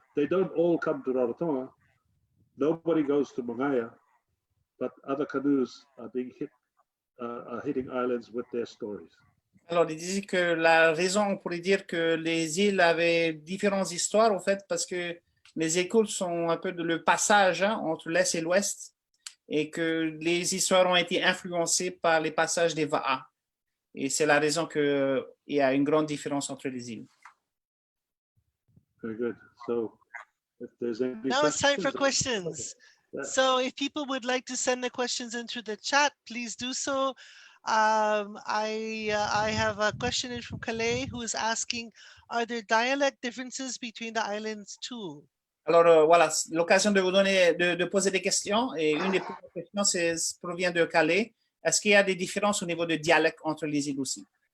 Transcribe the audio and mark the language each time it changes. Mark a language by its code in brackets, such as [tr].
[en] They don't all come to Rarotonga. Nobody goes to Mangaia, but other canoes are being hitting islands with their stories. [fr] Alors, il disait que la raison, on pourrait dire que les îles avaient différentes histoires, au fait, parce que les écoutes sont un peu le passage entre l'Est et l'Ouest, et que les histoires ont été influencées par les passages des Va'a. Et c'est la raison qu'il y a une grande différence entre les îles. [en] Very good. So, if there's any Now it's time for questions. questions. Okay. Yeah. So if people would like to send the questions into the chat, please do so. I have a question in from Calais who is asking, are there dialect differences between the islands too? [fr] Alors, voilà, l'occasion de vous donner, de poser des questions. Et une des premières questions provient de Calais. Est-ce qu'il y a des différences au niveau de dialecte entre les îles aussi?